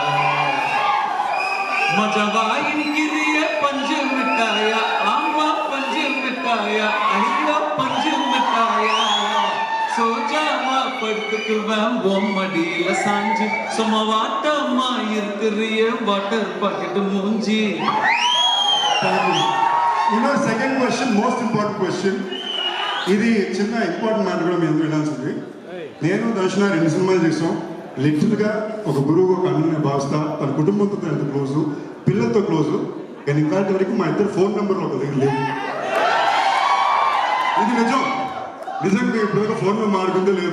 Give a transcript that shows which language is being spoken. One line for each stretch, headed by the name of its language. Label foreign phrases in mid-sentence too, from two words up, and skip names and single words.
Tamil: மஜவா இருக்கிறிய பஞ்சு மிட்டாயா, ஆமா பஞ்சு மிட்டாயா, ஐயோ பஞ்சு மிட்டாயா, சோஜாமா படுத்துக்குவேன் பொம்மடியில சாஞ்சி, சும்மாவாட்டமா இருக்கிறிய வாட்டர் பாக்கெட் மூஞ்சி.
English: second question most important question.
Telugu: ఇది చిన్న
English: important matter
Telugu: కూడా మీ అందరూ వినాల్సింది. నేను దర్శన 2 సినిమాలు చేసాం. లిటరల్గా ఒక గురువు ఒక అన్నని భావిస్తా. తన కుటుంబంతో ఎంత క్లోజు, పిల్లలతో క్లోజు. కానీ ఇంకా వరకు మా ఇద్దరు ఫోన్ నెంబర్లు ఒక దగ్గర లేదు. ఇది నిజంగా ఇప్పుడు
English: phone number
Telugu: మారుకుంటే లేదు.